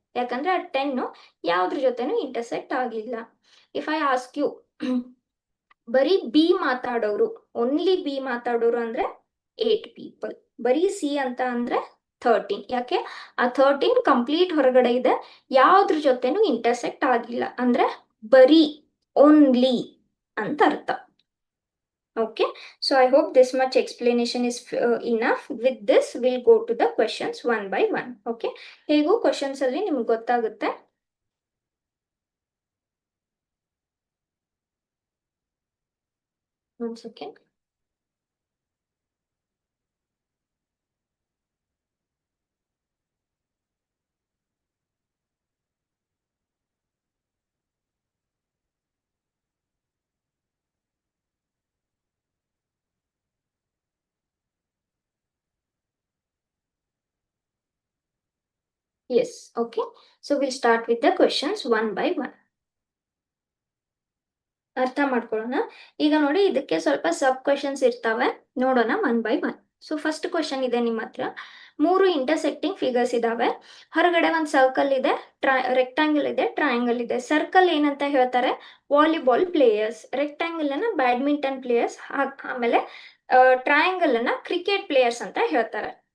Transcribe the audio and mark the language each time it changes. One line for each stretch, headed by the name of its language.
Kannada: ಯಾಕಂದ್ರೆ ಆ 10 ಯಾವ್ದ್ರ ಜೊತೆನೂ ಇಂಟರ್ಸೆಕ್ಟ್ ಆಗಿಲ್ಲ.
English: if I ask you
Kannada: ಬರೀ ಬಿ ಮಾತಾಡೋರು, ಓನ್ಲಿ ಬಿ ಮಾತಾಡೋರು ಅಂದ್ರೆ 8 ಪೀಪಲ್. ಬರೀ ಸಿ ಅಂತ ಅಂದ್ರೆ 13. ಯಾಕೆ? ಆ 13 ಕಂಪ್ಲೀಟ್ ಹೊರಗಡೆ ಇದೆ, ಯಾವ್ದ್ರ ಜೊತೆನೂ ಇಂಟರ್ಸೆಕ್ಟ್ ಆಗಿಲ್ಲ, ಅಂದ್ರೆ ಬರೀ ಓನ್ಲಿ ಅಂತ ಅರ್ಥ.
English: Okay, so I hope this much explanation is enough. With this, we'll go to the questions one by one.
Kannada: Okay, ಹೇಗೂ questions ಅಲ್ಲಿ ನಿಮ್ಗೆ ಗೊತ್ತಾಗುತ್ತೆ.
English: One second. Yes, okay. So we'll start with the questions one by one.
Kannada: ಅರ್ಥ ಮಾಡ್ಕೊಳ್ಳೋಣ. ಈಗ ನೋಡಿ, ಇದಕ್ಕೆ ಸ್ವಲ್ಪ ಸಬ್ ಕ್ವೆಶನ್ಸ್ ಇರ್ತವೆ, ನೋಡೋಣ
English: One by one.
Kannada: So first question ಇದೆ ನಿಮ್ಮ ಹತ್ರ. 3 ಇಂಟರ್ಸೆಕ್ಟಿಂಗ್ ಫಿಗರ್ಸ್ ಇದಾವೆ. ಹೊರಗಡೆ ಒಂದು ಸರ್ಕಲ್ ಇದೆ, ರೆಕ್ಟಾಂಗಲ್ ಇದೆ, ಟ್ರಯಾಂಗಲ್ ಇದೆ. ಸರ್ಕಲ್ ಏನಂತ ಹೇಳ್ತಾರೆ? Volleyball players. ರೆಕ್ಟಾಂಗಲ್ ಅನ್ನ ಬ್ಯಾಡ್ಮಿಂಟನ್ ಪ್ಲೇಯರ್ಸ್, ಆಮೇಲೆ ಟ್ರಯಾಂಗಲ್ ಅನ್ನ ಕ್ರಿಕೆಟ್ ಪ್ಲೇಯರ್ಸ್ ಅಂತ ಹೇಳ್ತಾರೆ.